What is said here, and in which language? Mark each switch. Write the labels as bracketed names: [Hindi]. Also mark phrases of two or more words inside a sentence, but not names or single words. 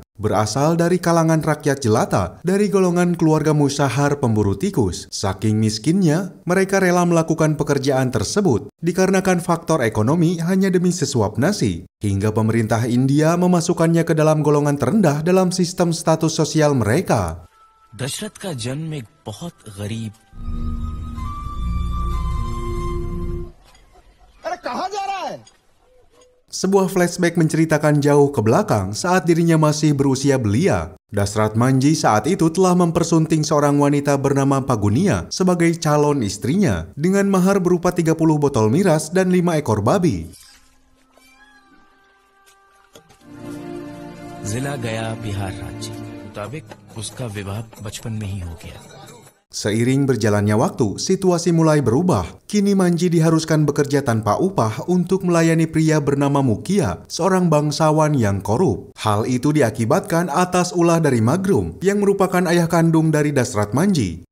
[Indonesian] Berasal dari kalangan rakyat jelata dari golongan keluarga musyahar pemburu tikus. Saking miskinnya, mereka rela melakukan pekerjaan tersebut dikarenakan faktor ekonomi hanya demi sesuap nasi. Hingga pemerintah India memasukkannya ke dalam golongan terendah dalam sistem status sosial mereka. [Hindi] दशरथ का जन्म एक बहुत गरीब [Indonesian] Sebuah flashback menceritakan jauh ke belakang saat dirinya masih berusia belia. Dashrath Manjhi saat itu telah mempersunting seorang wanita bernama Pagunia sebagai calon istrinya dengan mahar berupa 30 botol miras dan 5 ekor babi. [Hindi] जिला गया बिहार राज्य मुताबिक उसका विवाह बचपन में ही हो गया. [Indonesian] Seiring berjalannya waktu, situasi mulai berubah. Kini Manjhi diharuskan bekerja tanpa upah untuk melayani pria bernama Mukia, seorang bangsawan yang korup. Hal itu diakibatkan atas ulah dari Magrum, yang merupakan ayah kandung dari Dashrath Manjhi.